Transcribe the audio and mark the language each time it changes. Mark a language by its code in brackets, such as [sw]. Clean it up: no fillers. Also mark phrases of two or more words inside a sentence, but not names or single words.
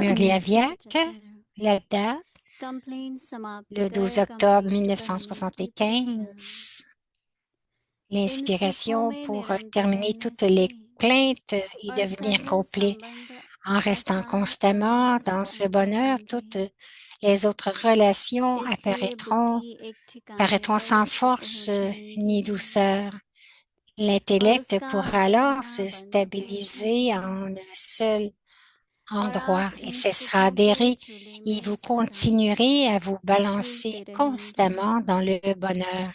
[fr] Merliaviac, 1975। la date, [hi] कंप्लेन समाप्त [fr] le 12 [hi] कर [fr] octobre [hi] कंप्लीट करने की प्रेरणा। [fr] 1975. [hi] इन सुखों [fr] L'inspiration [hi] में [fr] pour [hi] निरंतर [fr] terminer [hi] रहने [fr] toutes les [hi] से [fr] plaintes et [hi] और [fr] devenir [hi] सर्व [fr] complet. [hi] संबंध [fr] En restant constamment dans ce bonheur, toutes les autres relations paraîtront sans force ni douceur. L'intellect pourra alors se stabiliser en un seul endroit et cessera d'errer et vous continuerez à vous balancer constamment dans le bonheur.